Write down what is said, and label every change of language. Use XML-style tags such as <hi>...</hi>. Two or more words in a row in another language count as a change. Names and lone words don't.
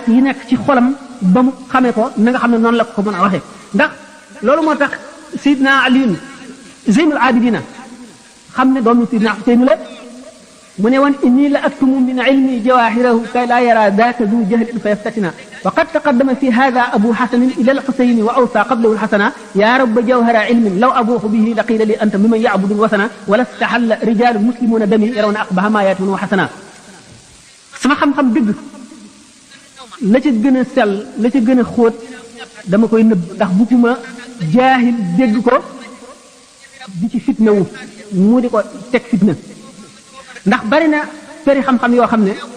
<wo>yi nekk ci xolam ba mu xamee ko na nga xam ne noonu la ko mën a waxee ndax loolu moo tax Seydina Aliyun Zeynul Abidina xam ne doomu Seydina Xuseynu la mu ne woon</wo> <ar>إني لا أكتم من علمي جواهره كي لا يرى ذاك ذو جهل فيفتتنا وقد تقدم في هذا أبو حسن إلى الحسين وأوصى قبله الحسنا يا رب جوهر علم لو أبوح به لقيل لي أنت ممن يعبد الوثنا ولاستحل رجال مسلمون دمي يرون أقبح ما يأتونه وحسنا</ar> <wo>sama xam-xam dëgg la ca gën a sell la ca gën a xóot dama koy nëbb ndax bugguma jaahil dégg ko di ci fitna wu mu di ko teg fitna ndax bari na peri xam-xam yoo xam ne</wo>